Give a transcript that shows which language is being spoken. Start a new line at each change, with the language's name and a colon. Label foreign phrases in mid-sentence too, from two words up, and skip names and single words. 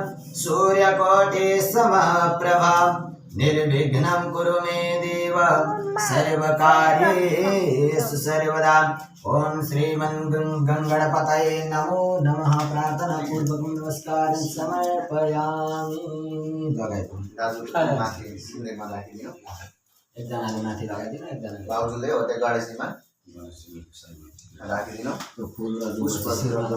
Sanskrit: सूर्यकोटिसमप्रभा निर्विघ्नं कुरु मे देव सर्वकार्येषु सर्वदा ओम श्रीमन्गणपतये नमो नमः प्रार्थना पूर्वकं नमस्कारं समर्पयामि
Nepali: एकजनाले माथि लगाइदिनु एकजनाले बाबुले हो त्यो गणेशजीमा राखिदिनु त्यो फुल र पुष्प शिरमा